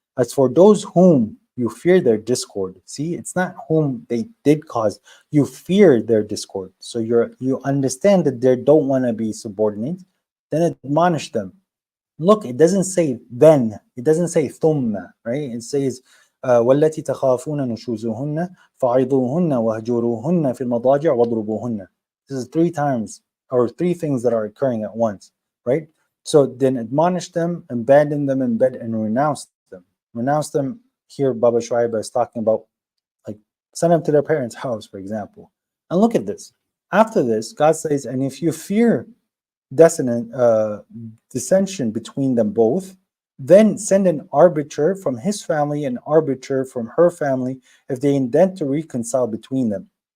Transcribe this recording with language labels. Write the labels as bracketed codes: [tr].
[en] As for those whom you fear their discord, see, it's not whom they did cause, you fear their discord. So you understand that they don't want to be subordinate, then admonish them. Look, it doesn't say then, it doesn't say thumma, right? It says [ar] والتي تخافون نشوزهن فعظوهن واهجروهن في المضاجع واضربوهن. [en] This is three times or three things that are occurring at once, right? So then admonish them, abandon them in bed, and renounce them. Renounce them here, Baba Shuaib is talking about like send them to their parents' house, for example. And look at this. After this, God says, and if you fear dissension between them both, then send an arbiter from his family, an arbiter from her family, if they intend to reconcile between them.